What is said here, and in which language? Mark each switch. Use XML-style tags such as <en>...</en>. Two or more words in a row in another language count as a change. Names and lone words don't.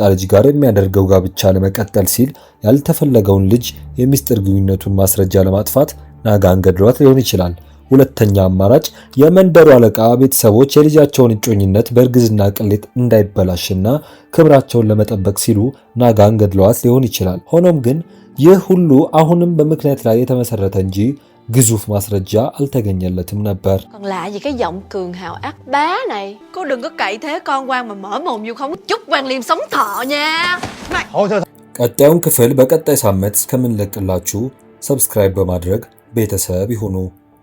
<am>ልጅ ጋር የሚያደርገው ጋብቻ ለመቀጠል ሲል ያልተፈለገውን ልጅ የሚስጥር ግንኙነቱን ማስረጃ ለማጥፋት ናጋን ገድሏት ሊሆን ይችላል። ሁለተኛ አማራጭ የመንደሩ አለቃ ቤተሰቦች የልጃቸውን እጮኝነት በእርግዝና ቅሌት እንዳይበላሽና ክብራቸውን ለመጠበቅ ሲሉ ናጋን ገድሏት ሊሆን ይችላል። ሆኖም ግን ይህ ሁሉ አሁንም በምክንያት ላይ የተመሰረተ እንጂ ግዙፍ ማስረጃ አልተገኘለትም ነበር።</am> <vi>Còn lạ gì cái giọng cường hào ác bá này. Cô đừng có cậy thế con quan mà mở mồm vô không chút Quan Liêm sống thọ nha.</vi> <am>ቀጣዩን ክፍል በቀጣይ ሳምንት እስከምንለቅላችሁ ሰብስክራይብ በማድረግ ቤተሰብ ይሁኑ።</am>